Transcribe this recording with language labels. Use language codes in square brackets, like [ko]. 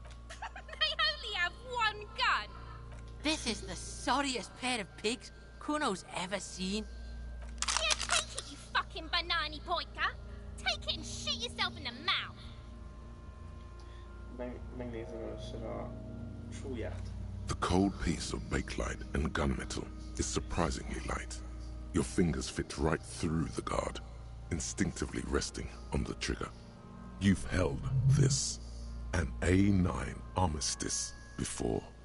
[en] They only have one gun! This is the sorriest pair of pigs Kuno's ever seen. Yeah, take it, you fucking banana poika! Take it and shoot yourself in the mouth! [hu] Megnézem először a súlyát. [en] The cold piece of bakelite and gunmetal is surprisingly light. Your fingers fit right through the guard, instinctively resting on the trigger. You've held this, an A9 Armistice, before.